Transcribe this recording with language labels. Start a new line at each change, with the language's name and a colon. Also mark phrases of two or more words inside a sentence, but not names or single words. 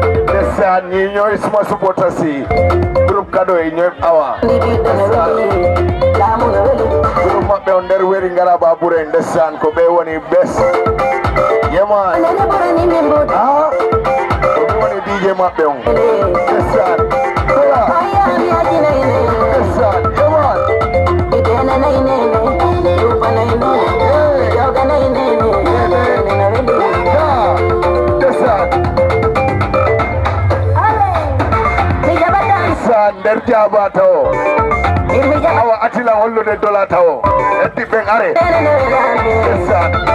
Wolof: Ndeysaan, ñi ñooy suma supporters yi. Groupe Kado yi ñooy awa.
Fula: Groupe maɓɓe on nder weri ngara Babure, ndeysaan, ko ɓe woni best. Yema. Ah? Ko ɓe woni D J maɓɓe on.
Wolof: Ndeysaan. Kola. Ndeysaan. Yema. Hey. Ah. Ndeysaan. Ndeysaan,
Fula: nder jaaba tawo. Awa atila hollude dola tawo. Heddi ɓen are.
Wolof: Ndeysaan.